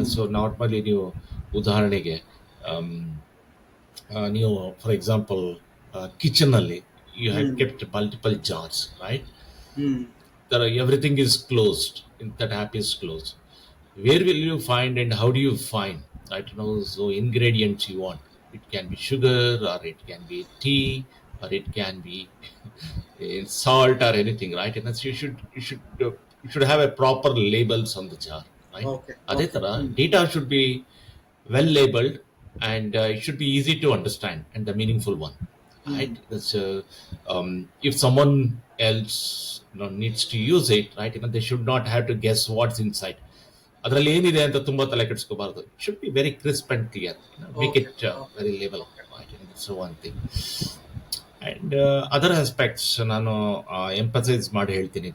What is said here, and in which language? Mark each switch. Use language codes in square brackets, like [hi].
[en] so normally [kn] ನೀವು ಉದಾಹರಣೆಗೆ ನೀವು [en] For example kitchen ಅಲ್ಲಿ you have kept multiple jars, right. Everything is closed, that app is closed. Where will you find and how do you find, right? So ingredients you want. It can be sugar, or it can be tea, or it can be salt or anything, right? And you should have a proper labels on the jar, right? Okay. [kn] Adhe tara [en] data should be well labeled, and it should be easy to understand and the meaningful one, right? That's if someone else needs to use it, right, they should not have to guess what's inside. [kn] ಅದರಲ್ಲಿ ಏನಿದೆ ಅಂತ ತುಂಬಾ ತಲೆ ಕೆಡಿಸ್ಕೋಬಾರ್ದು. [en] It should be very crisp and clear, make it very label. So one thing. [kn] And other aspects ನಾನು emphasise ಮಾಡಿ ಹೇಳ್ತೀನಿ.